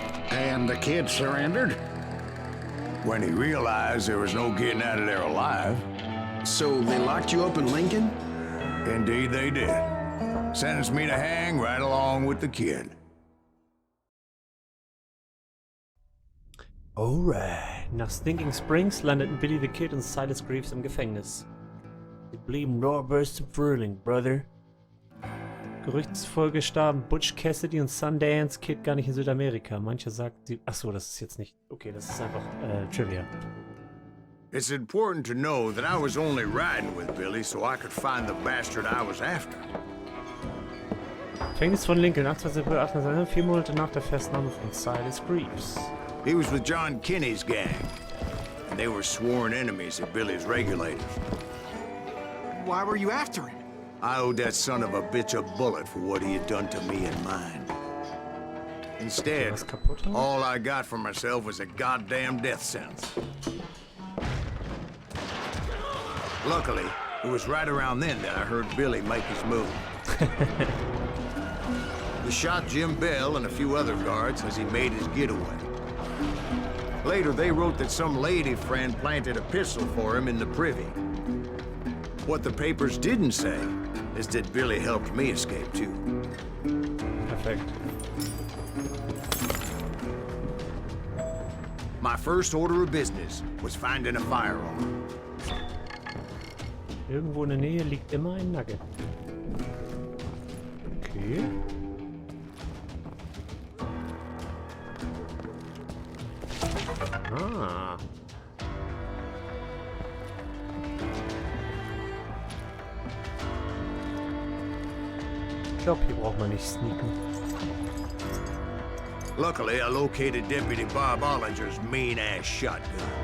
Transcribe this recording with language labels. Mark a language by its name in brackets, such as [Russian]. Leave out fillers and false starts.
[English] And the kid surrendered? When he realized there was no getting out of there alive, So they locked you up in Lincoln? indeed they did. Sentenced me to hang right along with the kid. Alright. [German] Nach Stinking Springs landeten Billy the Kid und Silas Greaves im Gefängnis. Sie blieben nur bis zum Frühling, Brother. Gerüchtsfolge starben Butch Cassidy und Sundance Kid gar nicht in Südamerika. Manche sagten sie... Achso, das ist jetzt nicht... Okay, das ist einfach Trivia. [English] It's important to know that I was only riding with Billy so I could find the bastard I was after. [German] Gefängnis von Lincoln, 28. April 1800, 4 Monate nach der Festnahme von Silas Greaves. [English] He was with John Kinney's gang, and they were sworn enemies of Billy's regulators. Why were you after him? I owed that son of a bitch a bullet for what he had done to me and mine. Instead, [German] Was kaputt? [English] all I got for myself was a goddamn death sentence. Luckily, it was right around then that I heard Billy make his move. He shot Jim Bell and a few other guards as he made his getaway. Later, they wrote that some lady friend planted a pistol for him in the privy. What the papers didn't say is that Billy helped me escape too. [German] Perfekt. [English] My first order of business was finding a firearm. [German] Irgendwo in der Nähe liegt immer ein Nugget. Okay. Ah. Ich glaube, hier braucht man nicht sneaken. [English] Luckily, I located Deputy Bob Ollinger's mean-ass shotgun.